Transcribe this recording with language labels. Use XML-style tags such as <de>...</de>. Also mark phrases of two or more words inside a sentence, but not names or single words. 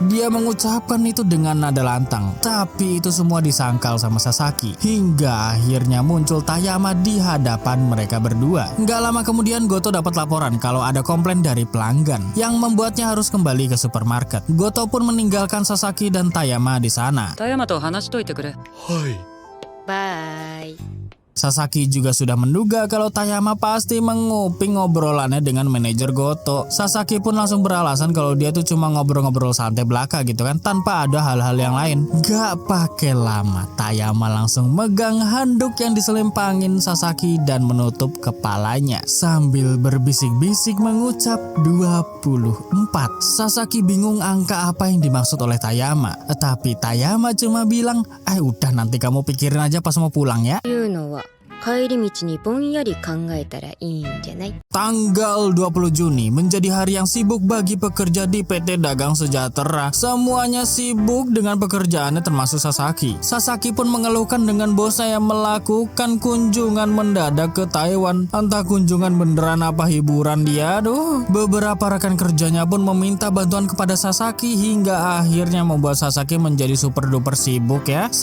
<id>Dia mengucapkan itu dengan nada lantang. Tapi itu semua disangkal sama Sasaki. Hingga akhirnya muncul Tayama di hadapan mereka berdua. Nggak lama kemudian Goto dapat laporan kalau ada komplain dari pelanggan yang membuatnya harus kembali ke supermarket. Goto pun meninggalkan Sasaki dan Tayama di sana.</id> <ja>田山と話しといてくれ。はい。バイ。</ja> <id>Sasaki juga sudah menduga kalau Tayama pasti menguping ngobrolannya dengan manajer Goto. Sasaki pun langsung beralasan kalau dia tuh cuma ngobrol-ngobrol santai belaka gitu kan, tanpa ada hal-hal yang lain. Gak pakai lama, Tayama langsung megang handuk yang diselempangin Sasaki dan menutup kepalanya sambil berbisik-bisik mengucap 24. Sasaki bingung angka apa yang dimaksud oleh Tayama. Tapi Tayama cuma bilang, udah nanti kamu pikirin aja pas mau pulang ya.</id> <ja>いうのは帰り道にぼんやり考えたらいいんじゃない？</ja> <id>Tanggal 20 Juni menjadi hari yang sibuk bagi pekerja di PT Dagang Sejahtera. Semuanya sibuk dengan pekerjaannya termasuk Sasaki. Sasaki pun mengeluhkan dengan bosnya yang melakukan kunjungan mendadak ke Taiwan. Entah kunjungan beneran apa hiburan dia. Beberapa rekan kerjanya pun meminta bantuan kepada Sasaki hingga akhirnya membuat Sasaki menjadi</id> <en>super duper</en> <id>sibuk ya.</id>